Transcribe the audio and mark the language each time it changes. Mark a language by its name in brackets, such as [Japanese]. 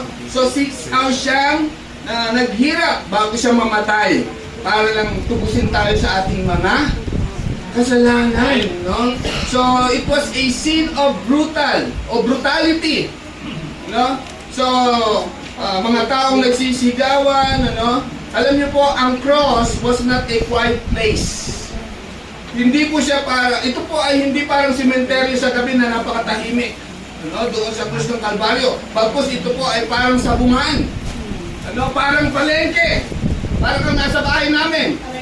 [Filipino] So 6 hours siyang naghirap bago siya mamatay para lang tubusin tayo sa ating mga kasalanan. [English] So it was a scene of brutality. [Filipino] So mga taong nagsisigawan. Alam niyo po, ang [English] cross was not a quiet place. [Filipino] Hindi po siya ito po ay hindi parang sementeryo sa gabi na napakatahimik. Doon sa krus ng Kalbaryo. Bagkus ito po ay parang sabungan. Parang palengke. Parang kang nasa bahay namin.